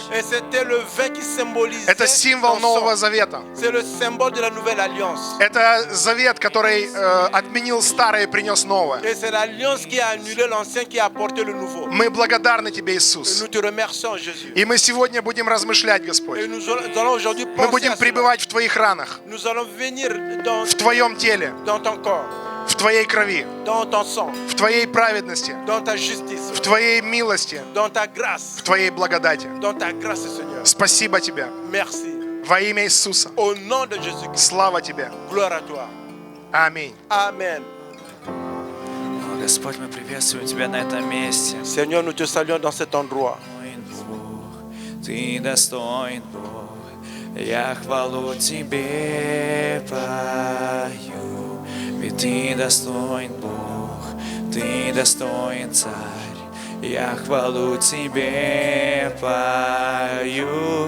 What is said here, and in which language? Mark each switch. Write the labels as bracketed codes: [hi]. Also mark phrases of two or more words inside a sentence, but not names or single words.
[fr] et c'était le vin qui symbolisait [ru] Это символ [fr] ton [ru] Нового [fr] sang. [ru] Завета. [fr] C'est le symbole de la nouvelle alliance. [ru] Это завет, который отменил старое и принес новое. [fr] Et c'est l'alliance qui a annulé l'ancien, qui a apporté le nouveau. [ru] Мы благодарны Тебе, [fr] Et [ru] Иисус. [fr] nous te remercions, Jésus. [ru] И мы сегодня будем размышлять, [fr] Et [ru] Господь. [fr] nous allons aujourd'hui [ru] Мы [fr] penser [ru] будем [fr] à cela. [ru] пребывать в Твоих ранах, [fr] Nous allons venir dans, [ru] в Твоем теле, [fr] dans ton corps, [ru] в Твоей крови, [fr] dans ton sang, [ru] в Твоей праведности, [fr] dans ta justice, [ru] в Твоей милости, [fr] dans ta grâce, [ru] в Твоей благодати. [fr] dans ta grâce, Seigneur. [ru] Спасибо Тебе. [fr] Merci. [ru] Во имя Иисуса. [fr] Au nom de Jésus-Christ, [ru] Слава Тебе. [fr] gloire à toi. [ru] Аминь. [fr] Amen. [ru] О, Господь, мы приветствуем Тебя на этом месте. [fr] Seigneur, nous te saluons dans cet endroit. [ru] Достоин Бог, Ты достоин Бог, я хвалу Тебе пою. Ведь Ты достоин Бог, Ты достоин Царь, я хвалу Тебе пою.